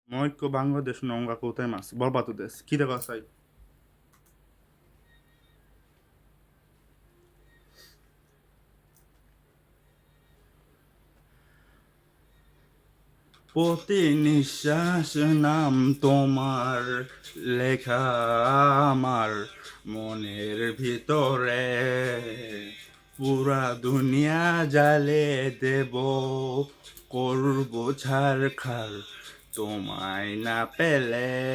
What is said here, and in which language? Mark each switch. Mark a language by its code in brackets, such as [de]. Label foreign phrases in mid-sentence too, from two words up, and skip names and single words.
[ja] もう一個バングラデシュの音楽を歌います。ボルバトです。聞いてください。 [bn] প্রতি নিঃশ্বাস নাম তোমার লেখা আমার মনের ভিতরে পুরা দুনিয়া জ্বালে দেব করব ছারখার তোমায় না পেলে